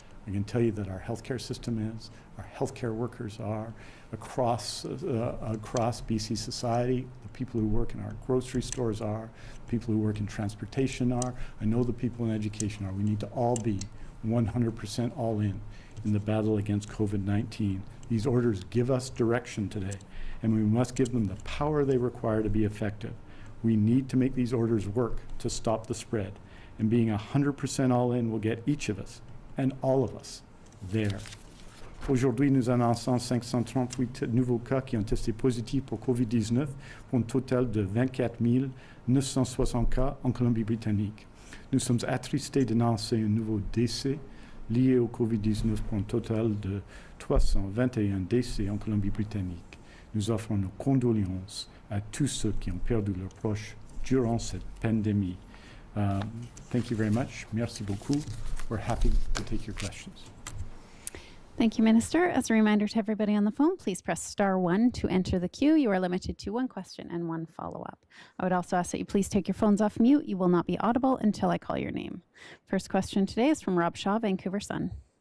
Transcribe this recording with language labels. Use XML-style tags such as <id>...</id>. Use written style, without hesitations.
<en>I can tell you that our healthcare system is, our healthcare workers are, across BC society, the people who work in our grocery stores are, the people who work in transportation are, I know the people in education are. We need to all be 100% all in the battle against COVID-19. These orders give us direction today, and we must give them the power they require to be effective. We need to make these orders work to stop the spread, and being 100% all in will get each of us and all of us there.</en> <fr>Aujourd'hui, nous annonçons 538 nouveaux cas qui ont testé positifs pour COVID-19 pour un total de 24 960 cas en Colombie-Britannique. Nous sommes attristés d'annoncer un nouveau décès lié au COVID-19 pour un total de 321 décès en Colombie-Britannique. Nous offrons nos condoléances à tous ceux qui ont perdu leurs proches durant cette pandémie.</fr> <en>Thank you very much.</en> <fr>Merci beaucoup.</fr> <en>We're happy to take your questions. Thank you, Minister. As a reminder to everybody on the phone, please press *1 to enter the queue. You are limited to one question and one follow-up. I would also ask that you please take your phones off mute. You will not be audible until I call your name. First question today is from Rob Shaw, Vancouver Sun.</en>